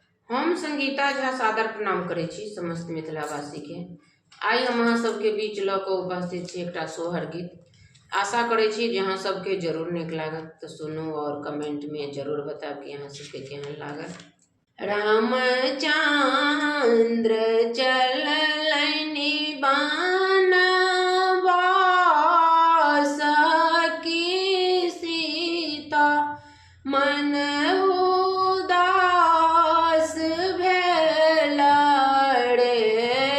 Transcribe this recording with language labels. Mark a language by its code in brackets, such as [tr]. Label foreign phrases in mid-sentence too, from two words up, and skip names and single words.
[mai] हम संगीता झा सादर प्रणाम करै छी समस्त मिथिलावासी के। आई हम अहाँ सबके बीच ल क उपस्थित छी एकटा सोहर गीत। आशा करै छी जे अहाँ सबके जरूर नीक लागत, तो सुनू और कमेंट में जरूर बताब कि अहाँ सबके केहन लागल। रामचंद्र चललनि बनवास की सीता मन उदास भेला रे।